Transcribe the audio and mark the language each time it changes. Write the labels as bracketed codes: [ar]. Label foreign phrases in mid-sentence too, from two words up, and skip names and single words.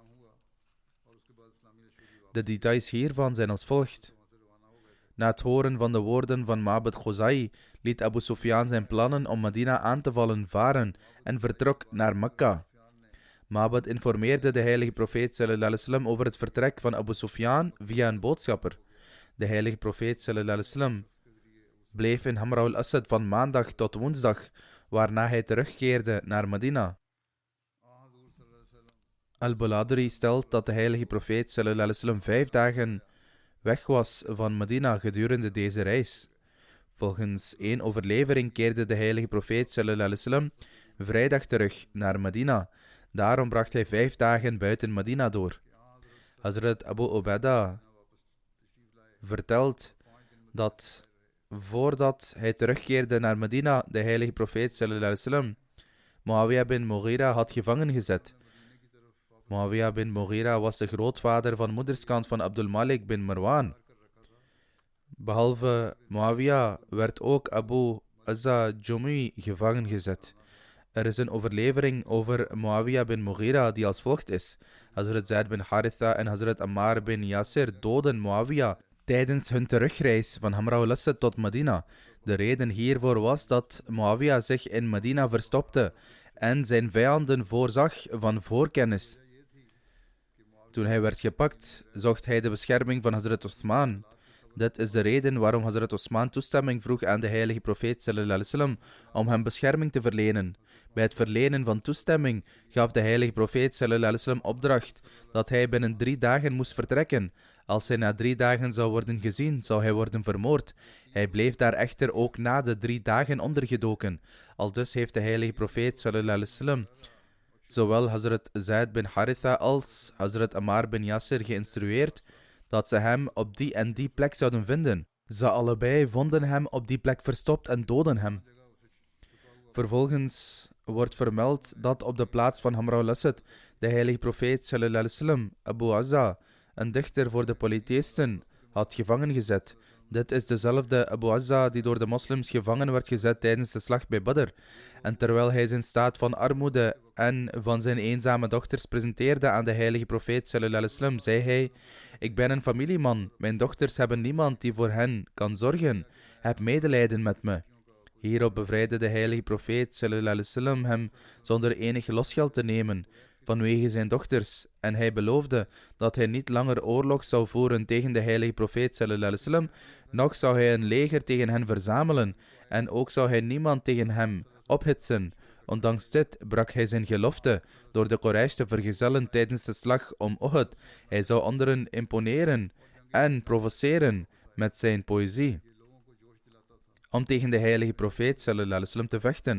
[nl] De details hiervan zijn als volgt. Na het horen van de woorden van Ma'bad Khuzai liet Abu Sufyan zijn plannen om Medina aan te vallen varen en vertrok naar Mekka. Ma'bad informeerde de heilige profeet [ar] صلى الله عليه وسلم [nl] over het vertrek van Abu Sufyan via een boodschapper. De heilige profeet [ar] صلى الله عليه وسلم [nl] bleef in Hamra al-Asad van maandag tot woensdag, waarna hij terugkeerde naar Medina. Al-Baladri stelt dat de heilige profeet [ar] صلى الله عليه وسلم [nl] 5 dagen weg was van Medina gedurende deze reis. Volgens één overlevering keerde de heilige profeet [ar] صلى الله عليه وسلم [nl] vrijdag terug naar Medina. Daarom bracht hij 5 dagen buiten Medina door. Hazrat Abu Ubaidah vertelt dat voordat hij terugkeerde naar Medina, de heilige profeet [ar] صلى الله عليه وسلم [nl] Muawiyah bin Mughira had gevangen gezet. Muawiyah bin Mughira was de grootvader van moederskant van Abdul Malik bin Marwan. Behalve Muawiyah werd ook Abu Azza Jumi gevangen gezet. Er is een overlevering over Muawiyah bin Mughira die als volgt is. Hazrat Zaid bin Haritha en Hazrat Ammar bin Yasir doden Muawiyah tijdens hun terugreis van Hamra al-Asad tot Medina. De reden hiervoor was dat Muawiyah zich in Medina verstopte en zijn vijanden voorzag van voorkennis. Toen hij werd gepakt, zocht hij de bescherming van Hazrat Uthman. Dit is de reden waarom Hazrat Uthman toestemming vroeg aan de heilige profeet [ar] صلى الله عليه وسلم [nl] om hem bescherming te verlenen. Bij het verlenen van toestemming gaf de heilige profeet [ar] صلى الله عليه وسلم [nl] opdracht dat hij binnen 3 dagen moest vertrekken. Als hij na 3 dagen zou worden gezien, zou hij worden vermoord. Hij bleef daar echter ook na de 3 dagen ondergedoken. Aldus heeft de heilige profeet [ar] صلى الله عليه وسلم [nl] zowel Hazrat Zaid bin Haritha als Hazrat Ammar bin Yasir geïnstrueerd dat ze hem op die en die plek zouden vinden. Ze allebei vonden hem op die plek verstopt en doden hem. Vervolgens wordt vermeld dat op de plaats van Hamra al-Asad de heilige profeet [ar] صلى الله عليه وسلم [nl] Abu Azza, een dichter voor de polytheïsten, had gevangen gezet. Dit is dezelfde Abu Azza die door de moslims gevangen werd gezet tijdens de slag bij Badr. En terwijl hij zijn staat van armoede en van zijn eenzame dochters presenteerde aan de heilige profeet [ar] صلى الله عليه وسلم, [nl] zei hij: ik ben een familieman, mijn dochters hebben niemand die voor hen kan zorgen. Heb medelijden met me. Hierop bevrijdde de heilige profeet [ar] صلى الله عليه وسلم [nl] hem zonder enig losgeld te nemen vanwege zijn dochters, en hij beloofde dat hij niet langer oorlog zou voeren tegen de heilige profeet [ar] صلى الله عليه وسلم, [nl] noch zou hij een leger tegen hen verzamelen, en ook zou hij niemand tegen hem ophitsen. Ondanks dit brak hij zijn gelofte door de Quraysh te vergezellen tijdens de slag om Uhud. Hij zou anderen imponeren en provoceren met zijn poëzie om tegen de heilige profeet [ar] صلى الله عليه وسلم [nl] te vechten.